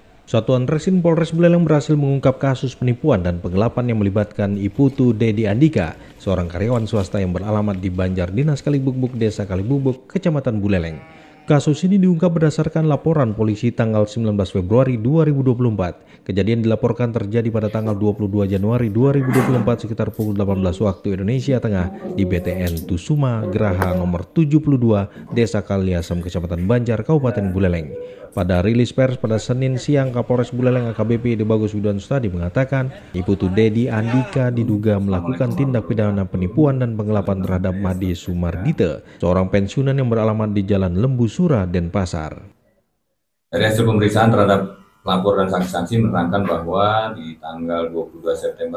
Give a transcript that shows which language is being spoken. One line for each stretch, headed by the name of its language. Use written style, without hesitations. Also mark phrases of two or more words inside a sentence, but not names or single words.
Indonesian: Satuan Reskrim Polres Buleleng berhasil mengungkap kasus penipuan dan penggelapan yang melibatkan Iputu Dedi Andika, seorang karyawan swasta yang beralamat di Banjar Dinas Kalibukbuk, Desa Kalibukbuk, Kecamatan Buleleng. Kasus ini diungkap berdasarkan laporan polisi tanggal 19 Februari 2024. Kejadian dilaporkan terjadi pada tanggal 22 Januari 2024 sekitar pukul 18 waktu Indonesia Tengah di BTN Tusuma Geraha nomor 72 Desa Kaliasem, Kecamatan Banjar, Kabupaten Buleleng. Pada rilis pers pada Senin siang, Kapolres Buleleng AKBP Debagus Widoan Sustadi mengatakan Iputu Dedi Andika diduga melakukan tindak pidana penipuan dan penggelapan terhadap Made Sumardite, seorang pensiunan yang beralamat di Jalan Lembu Sura, Denpasar. Dari hasil pemeriksaan terhadap pelapor dan saksi-saksi menerangkan bahwa di tanggal 22 September